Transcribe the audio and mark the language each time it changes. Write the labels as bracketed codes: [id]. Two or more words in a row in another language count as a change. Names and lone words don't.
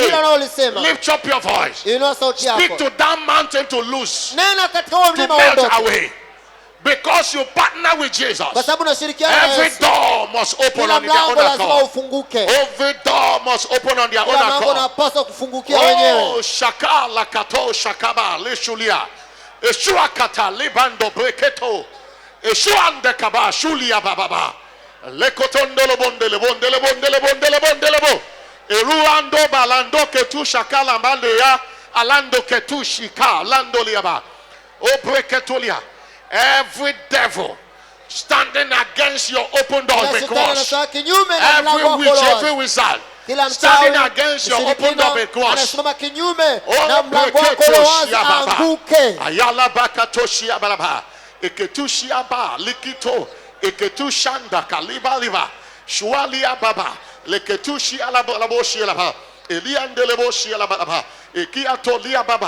[en] Lift up your voice. Speak to that mountain to loose, to melt away. Because you partner with Jesus, every door must open on their own accord. Every door must open on their own accord. Oh, shaka lakato shakaba lishulia. Eshua kata libando breketo. Eshuande kaba shulia bababa. Lekotondolo bondele bondele bondele bondele bondele bo. Eruando balando ketu shakala mandeya alando ketu shika lando liaba. O breketolia. Every devil standing against your open door be crushed. Every witch, every wizard standing against your open door be crushed. Oh, breketoshi ayala bakatoshi abalaba. Eketushi aba likito. Eketushanda kaliba liba. Shualia baba. Leketushi alaboshi alaba. Eliandeleboshi alaba. Ekiatolia baba.